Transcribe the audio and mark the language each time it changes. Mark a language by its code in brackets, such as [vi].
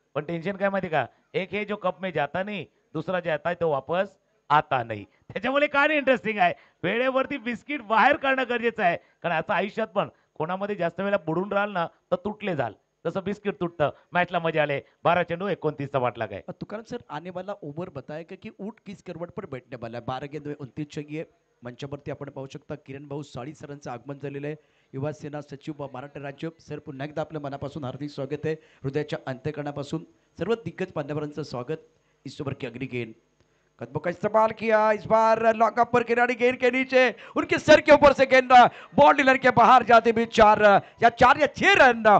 [mr] पण टेन्शन काय माहिती का, एक हे [hi] जो कप में जाता नहीं, दुसरा जाता है तो वापस आता [mr] नाही. त्याच्यामुळे काय इंटरेस्टिंग आहे, वेळेवरती बिस्किट बाहेर काढणं गरजेचं आहे. कारण असं आयुष्यात पण कोणामध्ये जास्त वेळा बुडून राहिल ना तर तुटले जाल, तसं बिस्किट तुटतं. मॅचला मजा आले. 12 चेंडू 29चा पाठलाग आहे. [hi] तुकाराम सर, आने वाला ओवर बताएगा कि ऊट किस करवट पर बैठने वाला है. 12 गेंद 29 चाहिए. [mr] मंचावरती आपण पाहू शकता किरण भाऊ साळी सरांचं आगमन झालेलं आहे. युवा सेना सचिव महाराष्ट्र राज्य. सर पुन्हा एकदा आपल्या मनापासून हार्दिक स्वागत आहे. हृदयाच्या अंतःकरणापासून सर्व दिग्गज मान्यवरांचं स्वागत. [hi] इस ओवर की अगली गेंद, कदमों का इस्तेमाल किया. इस बार लॉन्ग अप पर खिलाड़ी गेंद के नीचे, उनके सर के ऊपर से गेंद बाउंड्री लाइन के बाहर जाते भी 4 या 6 रन.